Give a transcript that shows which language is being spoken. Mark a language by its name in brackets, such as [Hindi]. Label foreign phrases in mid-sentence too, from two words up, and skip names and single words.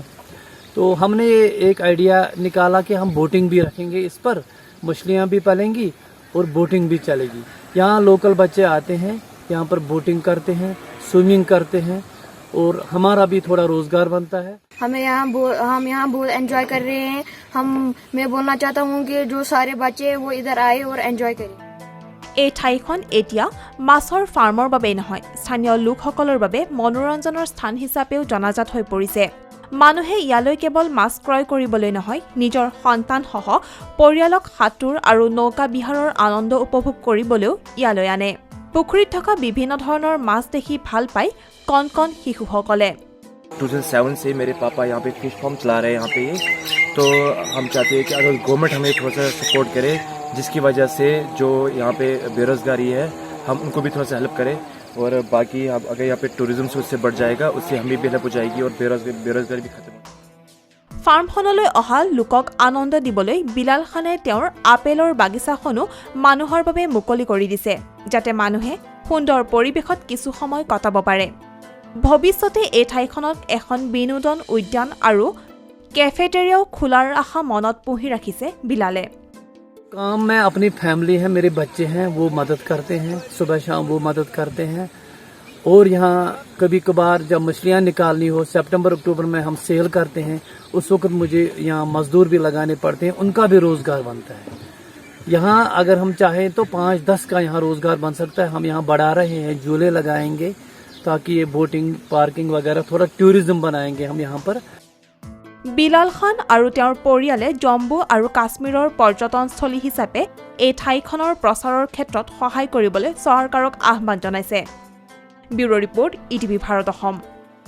[Hindi] तो हमने ये एक आइडिया निकाला कि हम बोटिंग भी रखेंगे, इस पर मछलियाँ भी पलेंगी और बोटिंग भी चलेगी। यहाँ लोकल बच्चे आते हैं, यहाँ पर बोटिंग करते हैं, स्विमिंग करते हैं और हमारा भी थोड़ा रोजगार बनता है। हम यहाँ बहुत एंजॉय कर रहे हैं। मैं बोलना चाहता हूँ कि जो सारे बच्चे वो इधर आए और एंजॉय करें। [Assamese] এই ঠাইখন এতিয়া মাছৰ ফাৰ্মৰ বাবেই নহয় স্থানীয় লোকসকলৰ বাবে মনোৰঞ্জনৰ স্থান হিচাপেও জনাজাত হৈ পৰিছে। মানুহে ইয়ালৈ কেৱল মাছ ক্ৰয় কৰিবলৈ নহয় নিজৰ সন্তানসহ পৰিয়ালক সাঁতোৰ আৰু নৌকা বিহাৰৰ আনন্দ উপভোগ কৰিবলৈও ইয়ালৈ আনে। পুখুৰীত থকা বিভিন্ন ধৰণৰ মাছ দেখি ভাল পায় কণ কণ শিশুসকলে। [Hindi] 2007 से मेरे पापा यहाँ पे [English] fish farm [Hindi] चला रहे हैं यहाँ पे, तो हम चाहते हैं कि अगर गवर्नमेंट हमें थोड़ा सा सपोर्ट करे, जिसकी वजह से जो यहाँ पे बेरोज़गारी है हम उनको भी थोड़ा सा हेल्प करें, और बाकी अगर यहाँ पे टूरिज्म से उससे बढ़ जाएगा उससे हमें भी हेल्प हो जाएगी और बेरोज़गारी भी खत्म हो। [Assamese] ফাৰ্মখনলৈ অহা লোকক আনন্দ দিবলৈ বিলাল খানে তেওঁৰ আপেলৰ বাগিচাখনো মানুহৰ বাবে মুকলি কৰি দিছে, যাতে মানুহে সুন্দৰ পৰিৱেশত কিছু সময় কটাব পাৰে। ভৱিষ্যতে এই ঠাইখনত এখন বিনোদন উদ্যান আৰু কেফেটেৰিয়াও খোলাৰ আশা মনত পুহি ৰাখিছে বিলালে। [Hindi] काम में अपनी फैमिली है, मेरे बच्चे हैं, वो मदद करते हैं, सुबह शाम वो मदद करते हैं। और यहाँ कभी कभार जब मछलियाँ निकालनी हो, सितंबर अक्टूबर में हम सेल करते हैं, उस वक्त मुझे यहाँ मजदूर भी लगाने पड़ते हैं, उनका भी रोज़गार बनता है। यहाँ अगर हम चाहें तो 5-10 का यहाँ रोज़गार बन सकता है। हम यहाँ बढ़ा रहे हैं, झूले लगाएंगे ताकि ये [English] boating parking [Hindi] वगैरह थोड़ा टूरिज्म बनाएंगे हम यहाँ पर। [Assamese] বিলাল খান আৰু তেওঁৰ পৰিয়ালে জম্মু আৰু কাশ্মীৰৰ পৰ্যটনস্থলী হিচাপে এই ঠাইখনৰ প্ৰচাৰৰ ক্ষেত্ৰত সহায় কৰিবলৈ চৰকাৰক আহ্বান জনাইছে। [English] bureau report [Assamese] ETV ভাৰত অসম।